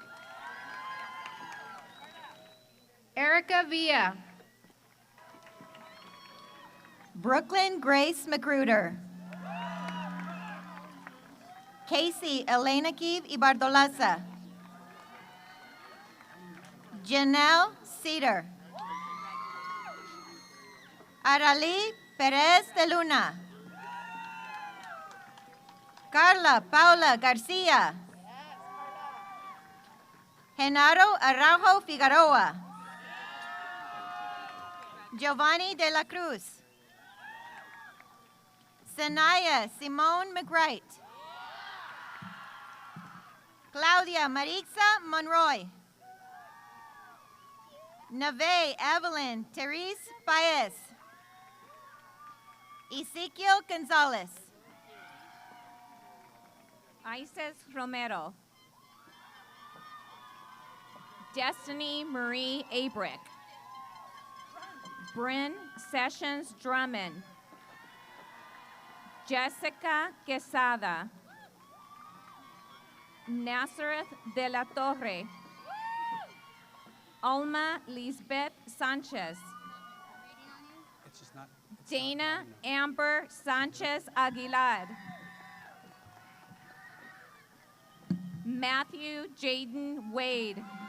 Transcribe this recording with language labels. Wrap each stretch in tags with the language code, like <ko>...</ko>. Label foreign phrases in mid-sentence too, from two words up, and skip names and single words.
<en>Erica Villa. Brooklyn Grace Magruder. Casey Elena Kiv Ibardolaza. Janelle Cedar. Arali Perez de Luna. Carla Paula Garcia. Genaro Araujo Figueroa. Giovanni de la Cruz. Sanaya Simone McWright. Claudia Marixa Monroy. Nave Evelyn Therese Paez. Ezekiel Gonzalez. Isis Romero. Destiny Marie Abrick. Bryn Sessions Drummond. Jessica Quesada. Nazareth de la Torre. Alma Lisbeth Sanchez. Dana Amber Sanchez Aguilar. Matthew Jaden Wade.</en>